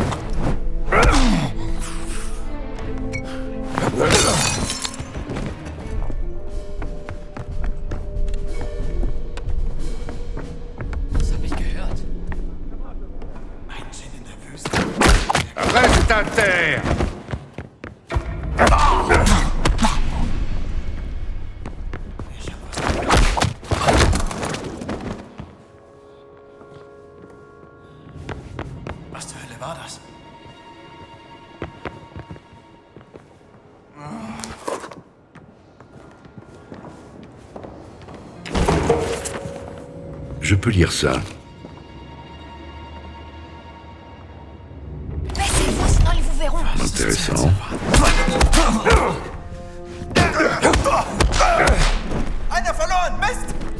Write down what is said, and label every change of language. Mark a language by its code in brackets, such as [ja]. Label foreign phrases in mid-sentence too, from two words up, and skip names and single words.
[de] Das hab ich gehört. [fr] Reste à terre! [de] Was zur Hölle war das? [fr] Je peux lire ça. Baissez-vous, sinon ils vous verront. Intéressant. [de] Einer verloren! Mist!